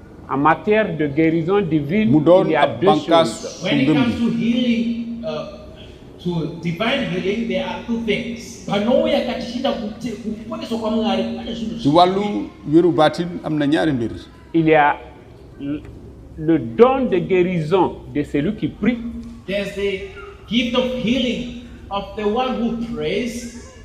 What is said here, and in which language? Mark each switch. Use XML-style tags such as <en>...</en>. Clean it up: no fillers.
<fr>En matière de guérison divine, il y a deux choses.</fr> <en>When it comes to healing, to divine healing, there are two things.</en> <fr>Il y a le don de guérison de celui qui prie.</fr> <en>There's the gift of healing of the one who prays.</en>